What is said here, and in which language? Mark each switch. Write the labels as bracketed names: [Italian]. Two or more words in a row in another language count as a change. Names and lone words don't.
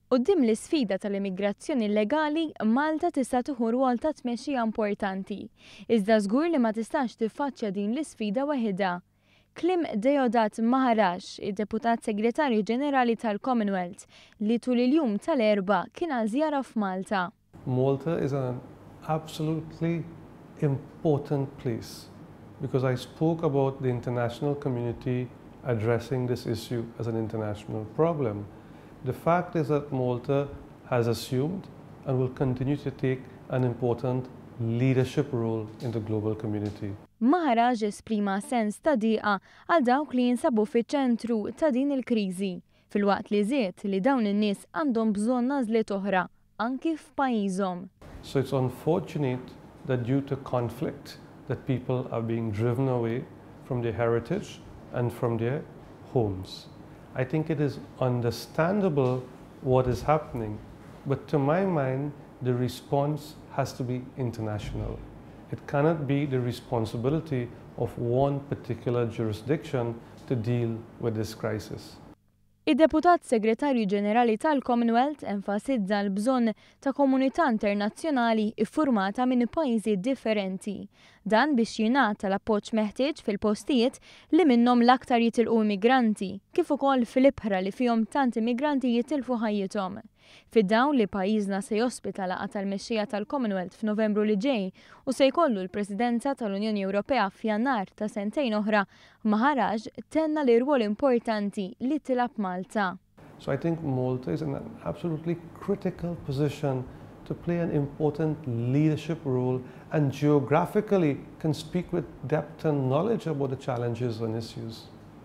[Maltese] Quddiem l-isfida tal-immigrazzjoni illegali, Malta tista' tieħu rwol ta' tmexxija importanti. Iżda żgur li ma tistax tiffaċċja din l-isfida waħedha. Kliem Deodat Maharaj, id-Deputat Segretarju Ġenerali tal-Commonwealth, li tul il-jum tal-Erba' kien għal żjara f'Malta. [English] Malta is an absolutely important place because I spoke about the international community addressing this issue as an international problem. The fact is that Malta has assumed and will continue to take an important leadership role in the global community. [Maltese] Maharaj esprima sens ta' dieqa għal dawk li jinsabu fiċ-ċentru ta' din il-kriżi, filwaqt li żied li dawn in-nies għandhom bżonn għażliet oħra anki f'pajjiżhom. [English] So it's unfortunate that due to conflict that people are being driven away from their heritage and from their homes. I think it is understandable what is happening, but to my mind, the response has to be international. It cannot be the responsibility of one particular jurisdiction to deal with this crisis. [Maltese] Id-Deputat Segretarju Ġenerali tal-Commonwealth enfasizza l-bżonn ta' komunità internazzjonali iffurmata minn pajjiżi differenti. Dan biex jingħata l-appoġġ meħtieġ fil-postijiet li minnhom l-aktar jitilqu immigranti, kif ukoll fil-ibħra li fihom tant immigranti jitilfu ħajjithom. Fid-dawn li pajjiżna se jospita laqgħa tal-mexxija tal-Commonwealth f'Novembru li ġej u se jkollu l-Presidenza tal-Unjoni Ewropea f'Jannar ta' sentejn oħra, Maharaj tenna li rwol importanti li tilab Malta. [English] So I think Malta is in an absolutely critical position to play an important leadership role and geographically can speak with depth and knowledge about the challenges and issues.